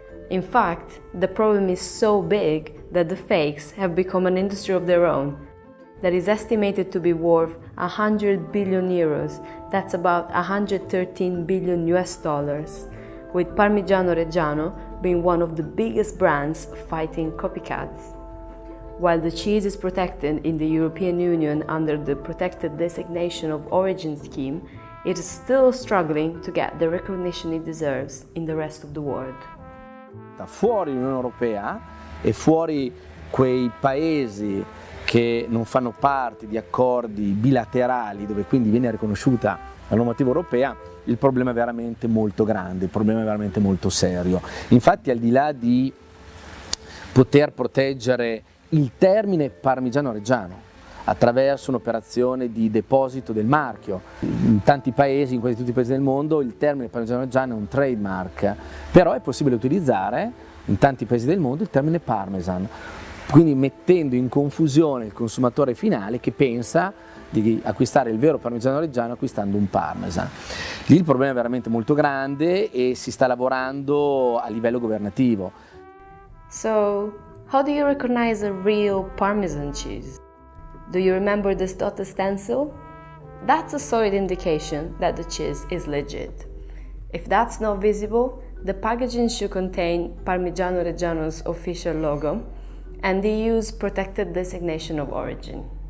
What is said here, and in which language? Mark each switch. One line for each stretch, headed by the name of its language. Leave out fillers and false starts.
English: In fact, the problem is so big that the fakes have become an industry of their own that is estimated to be worth 100 billion euros, that's about 113 billion US dollars, with Parmigiano-Reggiano being one of the biggest brands fighting copycats. While the cheese is protected in the European Union under the Protected Designation of Origin scheme, it is still struggling to get the recognition it deserves in the rest of the world.
Italian: Fuori l'Unione Europea e fuori quei paesi che non fanno parte di accordi bilaterali dove quindi viene riconosciuta la normativa europea, il problema è veramente molto grande, il problema è veramente molto serio. Infatti, al di là di poter proteggere il termine Parmigiano-Reggiano attraverso un'operazione di deposito del marchio, in tanti paesi, in quasi tutti i paesi del mondo, il termine Parmigiano-Reggiano è un trademark, però è possibile utilizzare in tanti paesi del mondo il termine Parmesan, quindi mettendo in confusione il consumatore finale che pensa di acquistare il vero Parmigiano-Reggiano acquistando un Parmesan. Lì il problema è veramente molto grande e si sta lavorando a livello governativo.
English: So, how do you recognize a real Parmesan cheese? Do you remember this dotted stencil? That's a solid indication that the cheese is legit. If that's not visible, the packaging should contain Parmigiano-Reggiano's official logo and the EU's Protected Designation of Origin.